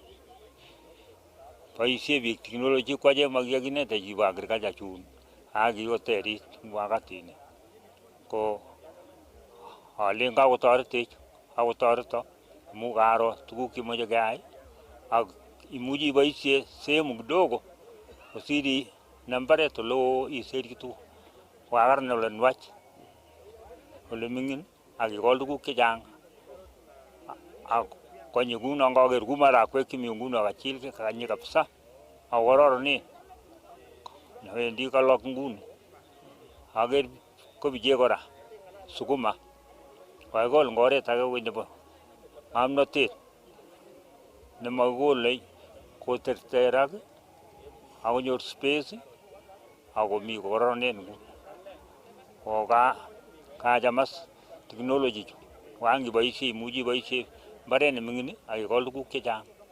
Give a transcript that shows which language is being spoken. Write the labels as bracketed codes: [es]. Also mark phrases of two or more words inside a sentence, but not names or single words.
[kln] Boisie biik technology kwache makiakinete chibo agriculture chun akikoterit wakatini ko alen kakotoretech akotoreto amu karo tuguk chemoche keyai ak imuchi iboisie [sw] sehemu kidogo [kln] kosiri na mbaret oleo iserchi tuguk kokararan ole nwach ole mingin akikol tuguk chechang ak konye kuno ngaker ku marakwek chemi nguno kachilke kakanye kabisa akokororonen nawendi kalok nguni aker kobiche kora sukuma kakikol ngoret ake koi nebo ng'omnotet nemakikole koterterak akonyor space akomi kokororonen nguni koka kachamas technology chu wangiboisie imuchi iboisie mbaret nemingin akikol tuguk chechang.